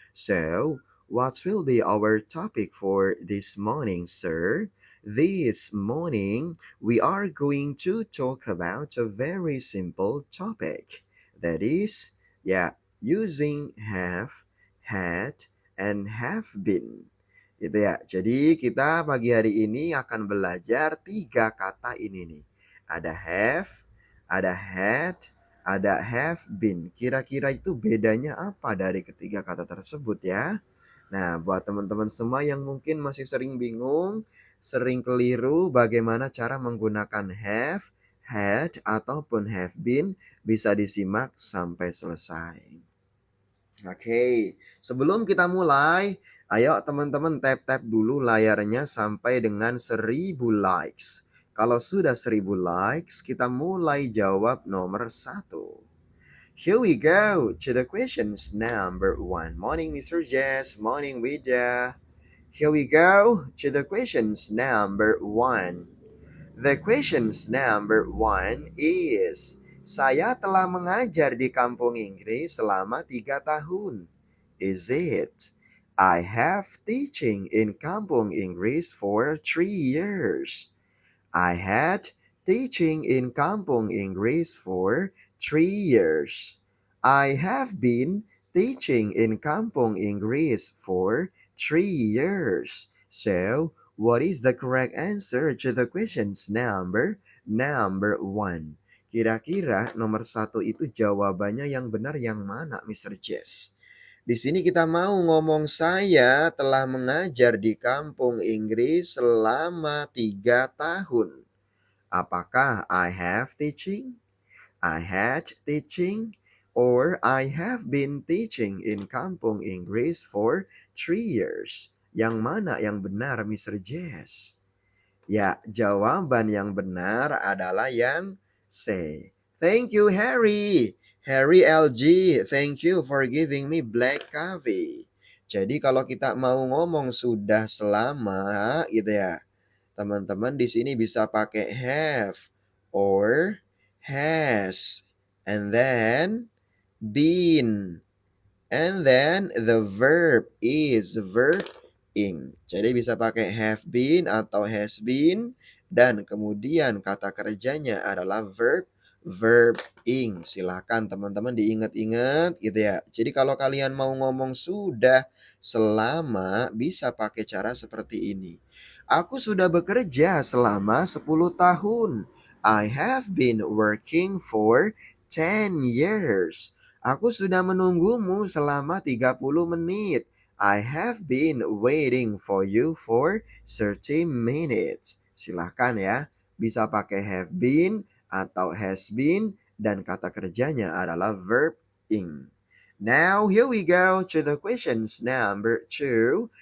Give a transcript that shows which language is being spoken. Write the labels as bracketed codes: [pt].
[en] So, what will be our topic for this morning, sir? This morning, we are going to talk about a very simple topic. That is, using have, had, and have been. [id] Gitu ya. Jadi kita pagi hari ini akan belajar tiga kata ini nih. Ada have, ada had, ada have been. Kira-kira itu bedanya apa dari ketiga kata tersebut ya? Nah, buat teman-teman semua yang mungkin masih sering bingung, sering keliru bagaimana cara menggunakan have, had, ataupun have been, bisa disimak sampai selesai. Oke, sebelum kita mulai, ayo teman-teman tap-tap dulu layarnya sampai dengan 1000 likes. Kalau sudah 1000 likes, kita mulai jawab nomor satu. [en] Here we go to the questions number one. Morning, Mr. Jess. Morning, Widya. Here we go to the questions number one. The questions number one is, [id] saya telah mengajar di kampung Inggris selama 3 tahun. [en] Is it? I have teaching in kampung Inggris for 3 years. I had teaching in kampung Inggris for 3 years. I have been teaching in kampung Inggris for 3 years. So, what is the correct answer to the questions number one? [id] Kira-kira nomor satu itu jawabannya yang benar yang mana, Mr. Jess? Di sini kita mau ngomong saya telah mengajar di kampung Inggris selama 3 tahun. [en] Apakah I have teaching, I had teaching, or I have been teaching in kampung Inggris for 3 years? [id] Yang mana yang benar, Mr. Jess? Ya, jawaban yang benar adalah yang C. [en] Thank you, Harry. Harry LG, thank you for giving me black coffee. [id] Jadi kalau kita mau ngomong sudah selama gitu ya, teman-teman di sini bisa pakai [en] have or has, and then been, and then the verb is verbing. [id] Jadi bisa pakai have been atau has been, dan kemudian kata kerjanya adalah verbing. Silahkan teman-teman diingat-ingat gitu ya. Jadi kalau kalian mau ngomong sudah selama, bisa pakai cara seperti ini. Aku sudah bekerja selama 10 tahun. [en] I have been working for 10 years. [id] Aku sudah menunggumu selama 30 menit. [en] I have been waiting for you for 30 minutes. [id] Silahkan ya. Bisa pakai have been atau has been, dan kata kerjanya adalah verb ing. [en] Now, here we go to the questions number 2.